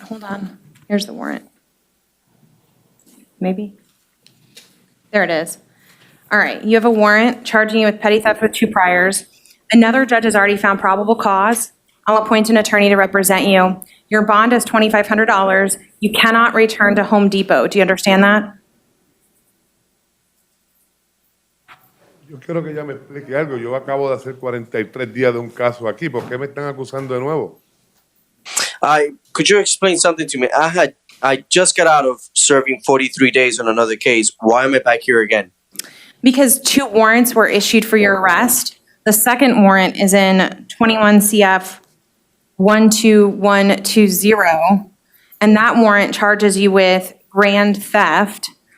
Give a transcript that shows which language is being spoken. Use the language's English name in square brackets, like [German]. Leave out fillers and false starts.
[English] Hold on. Here's the warrant. Maybe. There it is. All right, you have a warrant charging you with petty theft with 2 priors. Another judge has already found probable cause. I'll appoint an attorney to represent you. Your bond is $2,500. You cannot return to Home Depot. Do you understand that? [Spanish] Yo quiero que ella me explique algo. Yo acabo de hacer 43 días de un caso aquí. ¿Por qué me están acusando de nuevo? [English] Could you explain something to me? I just got out of serving 43 days on another case. Why am I back here again? Because 2 warrants were issued for your arrest. The second warrant is in 21 CF 12120, and that warrant charges you with grand theft.